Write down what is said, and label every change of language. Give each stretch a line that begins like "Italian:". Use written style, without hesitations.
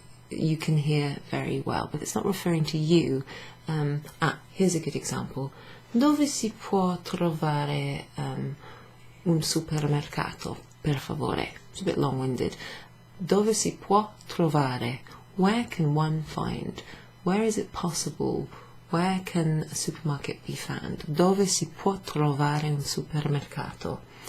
English: You can hear very well, but it's not referring to you. Here's a good example.
Italian: Dove si può trovare un supermercato, per favore?
English: It's a bit long-winded.
Italian: Dove si può trovare?
English: Where can one find? Where is it possible? Where can a supermarket be found?
Italian: Dove si può trovare un supermercato?